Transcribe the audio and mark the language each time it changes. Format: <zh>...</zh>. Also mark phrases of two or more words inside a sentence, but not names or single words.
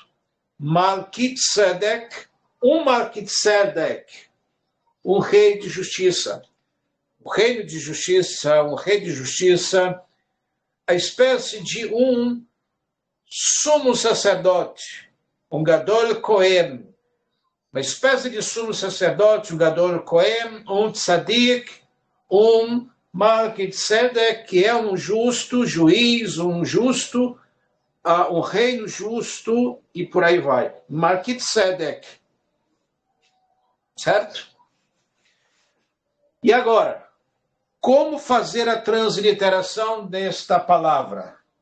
<pt>Malkitzedek, Malkitzedek, um rei de justiça. O reino de justiça, um rei de justiça, a espécie de um sumo sacerdote, um</pt> <he>גדול כהן,</he> <pt>uma espécie de sumo sacerdote, um</pt> <he>גדול כהן,</he> <pt>um tzadik, um Malkitzedek, que é um justo juiz, um justo, um reino justo, e por aí vai. Malkitzedek. Certo? E agora, como fazer a transliteração desta palavra?</pt>